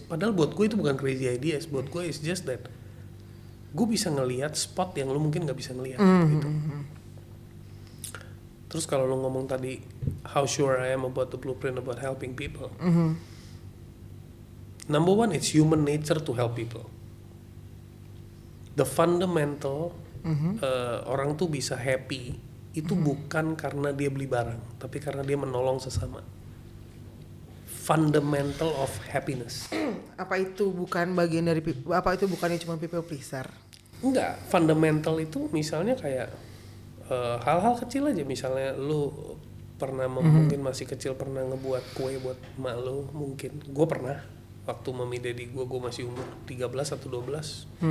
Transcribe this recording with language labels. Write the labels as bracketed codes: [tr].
[id] Padahal buat gue itu bukan [en] crazy ideas, [id] buat gue [en] it's just that [id] gue bisa ngelihat spot yang lu mungkin nggak bisa ngelihat gitu. Terus kalau lu ngomong tadi, [en] how sure I am about the blueprint about helping people. Number one, it's human nature to help people. [id] The fundamental orang tuh bisa happy itu bukan karena dia beli barang, tapi karena dia menolong sesama. [en] Fundamental of happiness. [id] Apa itu bukan bagian dari apa itu bukannya cuma people pleaser? Enggak, fundamental itu misalnya kayak hal-hal kecil aja, misalnya lu pernah mungkin masih kecil pernah ngebuat kue buat emak lu, mungkin. Gue pernah waktu mami daddy gue masih umur 13 atau 12.